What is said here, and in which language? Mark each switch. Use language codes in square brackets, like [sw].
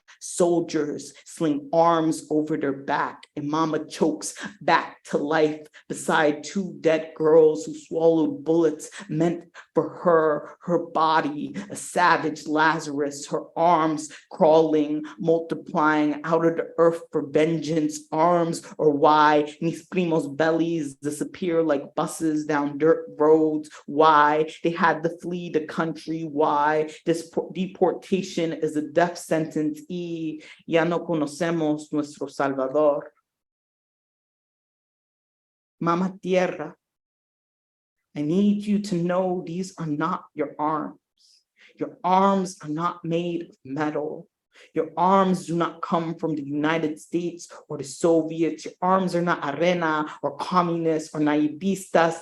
[en] Soldiers sling arms over their back, and mama chokes back to life beside two dead girls who swallowed bullets meant for her body, a savage Lazarus, her arms crawling, multiplying out of the earth for vengeance. Arms or why mis primos' bellies disappear like buses down dirt roads. Why they had to flee the country. Why this deportation is a death sentence. [es] Y ya no conocemos nuestro Salvador. [en] Mama Tierra, I need you to know these are not your arms. Your arms are not made of metal. Your arms do not come from the United States or the Soviets. Your arms are not arena or communists or naivistas.